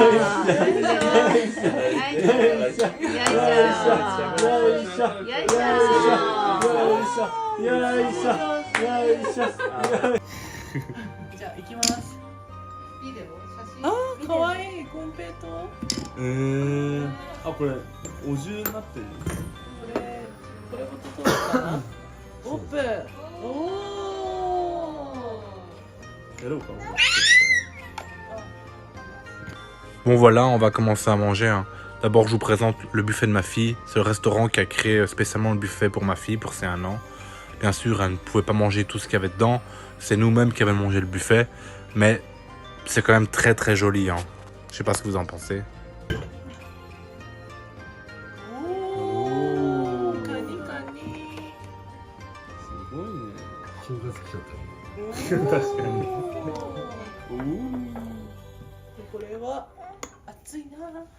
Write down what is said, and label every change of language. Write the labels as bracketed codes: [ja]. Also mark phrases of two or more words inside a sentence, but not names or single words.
[ja] じゃあ行きます。ビデオ写真。あー可愛いコンペイト。あ、これお重になってる。これごと取るかな。オープン。おお。やろうか。 [fr] Bon voilà, on va commencer à manger. Hein. D'abord, je vous présente le buffet de ma fille. C'est le restaurant qui a créé spécialement le buffet pour ma fille, pour ses 1 an. Bien sûr, elle ne pouvait pas manger tout ce qu'il y avait dedans. C'est nous-mêmes qui avons mangé le buffet. Mais c'est quand même très très joli. Hein. Je sais pas ce que vous en pensez. [ja] おーカニカニ。すごいね。正月来ちゃったよ。確かに。これは熱熱いな。